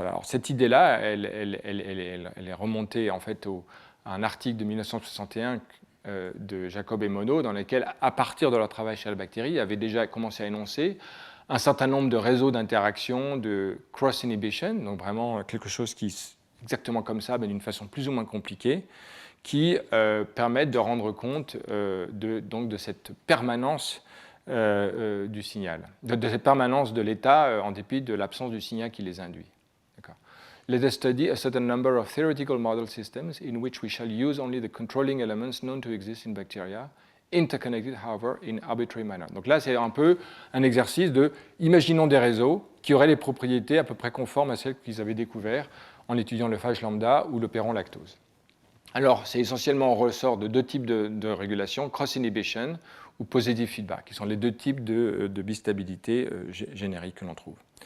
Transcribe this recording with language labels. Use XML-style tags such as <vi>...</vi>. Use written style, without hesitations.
<fr>Alors cette idée-là, elle est remontée en fait à un article de 1961 de Jacob et Monod, dans lequel, à partir de leur travail chez la bactérie, ils avaient déjà commencé à énoncer un certain nombre de réseaux d'interaction, de cross-inhibition, donc vraiment quelque chose qui est exactement comme ça, mais d'une façon plus ou moins compliquée, qui permettent de rendre compte donc de cette permanence du signal, de cette permanence de l'état en dépit de l'absence du signal qui les induit.</fr> <en>Let us study a certain number of theoretical model systems in which we shall use only the controlling elements known to exist in bacteria, interconnected, however, in arbitrary manner.</en> <fr>Donc là, c'est un peu un exercice de imaginons des réseaux qui auraient les propriétés à peu près conformes à celles qu'ils avaient découvertes en étudiant le phage lambda ou l'opéron lactose. Alors, c'est essentiellement, on ressort de deux types de régulation, cross-inhibition ou positive feedback, qui sont les deux types de bistabilité génériques que l'on trouve.</fr>